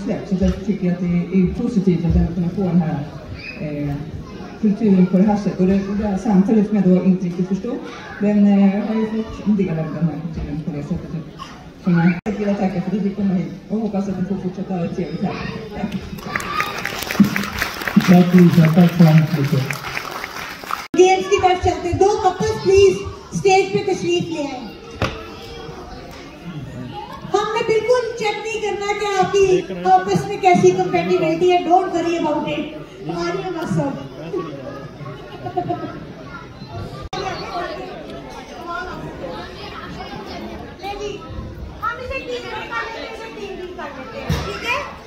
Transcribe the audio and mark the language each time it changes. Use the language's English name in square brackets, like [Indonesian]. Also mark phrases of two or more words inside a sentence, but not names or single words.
[Swedish] Så jag tycker att det är positivt att kunna få den här kulturen på det här sättet. Och det här samtalet som jag då inte riktigt förstod, den har ju fått en del av den här kulturen på det sättet. Så jag vill tacka för att du kom hit och hoppas att ni får fortsätta ha det trevligt här. Tack. Tack Lisa, tack så mycket. [Urdu] گیمز کی طرف چلتے 2 [English] couples please [Urdu] اسٹیج پہ تشریف لے آئے. ہم نے بالکل چیک نہیں کرنا کہ آپ کی آپس میں کیسی کمپیٹیبلٹی ہے, [English] don't worry about it. [Urdu] ہماری مقصد ہم اسے ٹیم کر لیتے ہیں، اسے ٹیم کر لیتے ہیں، ٹھیک ہے?